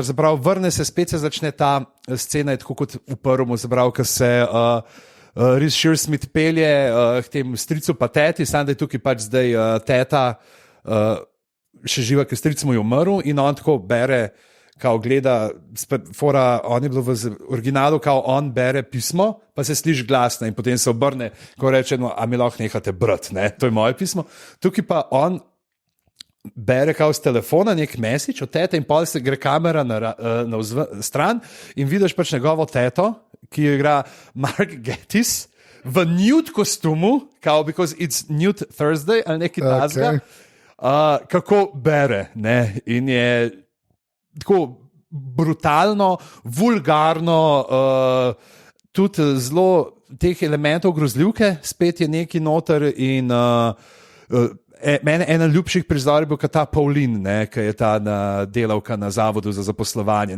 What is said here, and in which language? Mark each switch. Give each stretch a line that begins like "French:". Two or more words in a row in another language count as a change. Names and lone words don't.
Slovenian: Se pravi, vrne se, spet se začne ta scena, tako kot v prvem, se pravi, ko se Reese Shearsmith pelje k temu stricu pa teti, samo da je tukaj pač zdaj teta še živa, ker stric mu je umrl, in on tako bere, kao gleda, on je bil v originalu, kao on bere pismo, pa se sliši glasno in potem se obrne, ko reče, no, a mi lahko nehate brati, ne, to je moje pismo. Tukaj pa on bere kao z telefona nek message od tete in pol se gre kamera na stran in vidiš pač njegovo teto, ki jo igra Mark Gatiss v nude kostumu, kao
English: because it's nude Thursday
Slovenian: ali neki tasga, kako bere, ne, in je tako brutalno, vulgarno, tudi zelo teh elementov grozljivke, spet je neki noter in mene ena ljubših prizorov je bil ta Pauline, ki je ta delavka na zavodu za zaposlovanje.